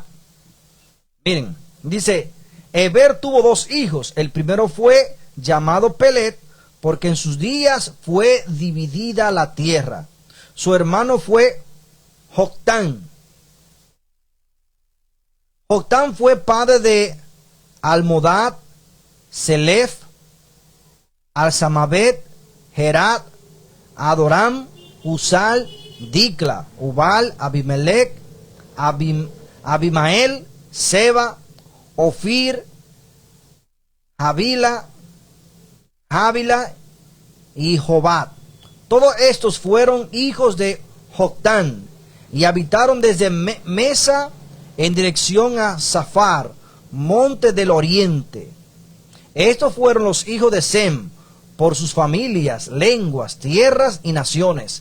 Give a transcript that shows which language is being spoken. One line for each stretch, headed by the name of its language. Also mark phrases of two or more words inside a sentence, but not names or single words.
Spanish: Miren, dice, Eber tuvo dos hijos. El primero fue llamado Pelet, porque en sus días fue dividida la tierra. Su hermano fue Joctán. Joctán fue padre de Almodad, Selef, Alsamabet, Gerat, Adoram, Usal, Dicla, Ubal, Abimelech, Abimael, Seba, Ofir, Jávila y Jobab. Todos estos fueron hijos de Joctán y habitaron desde Mesa en dirección a Safar, monte del oriente. Estos fueron los hijos de Sem, por sus familias, lenguas, tierras y naciones.